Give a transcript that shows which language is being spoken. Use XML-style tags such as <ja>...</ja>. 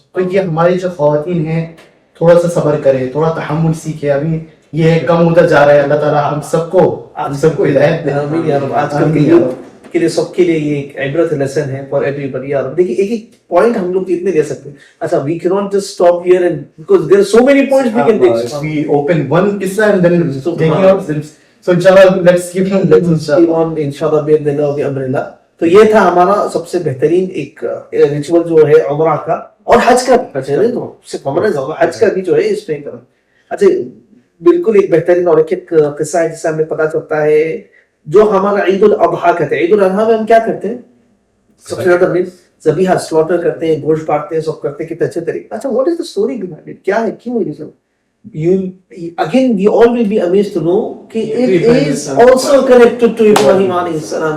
<hi>तो ये हमारी जो ख़वातीन हैं थोड़ा सा सब्र करें, थोड़ा तहम्मुल सीखे. अभी ये कम होता जा रहा है. अल्लाह ताला हम सबको हिदायत दे. आमीन या रब. आजकल के यूथ के लिए, सबके लिए ये एक इबरत लेसन है</hi> <en>For everybody.</en> <hi>यार देखिए एक एक पॉइंट हम लोग कितने ले सकते हैं.</hi> <en>अच्छा, we can not just stop here and because there are so many points we can take. We open one qissa and then take it out. So inshallah let's keep on</en> <ar>इंशाल्लाह बिइज़्निल्लाह व अम्रिल्लाह.</ar> <hi>तो ये था हमारा सबसे बेहतरीन एक रिचुअल जो है उम्रा का और हज का. तो सिर्फ उम्रा नहीं, हज का भी जो है इस पे करो. अच्छा, बिल्कुल एक बेहतरीन और एक किस्सा है जिससे हमें पता चलता है जो हमारा ईद उल अज़हा कहते हैं. ईद उल अज़हा में हम क्या करते हैं? सबसे ज्यादा ज़बीहा स्लॉटर करते हैं, गोश्त काटते हैं, सब करते हैं कितने अच्छे तरीके. अच्छा,</hi> <en>What is the story behind it?</en> <hi>क्या है, क्यों है ये?</hi> <en>You again, we all will be amazed to know</en> <hi>कि</hi> <en>it is also connected to Ibrahim alayhi salam.</en>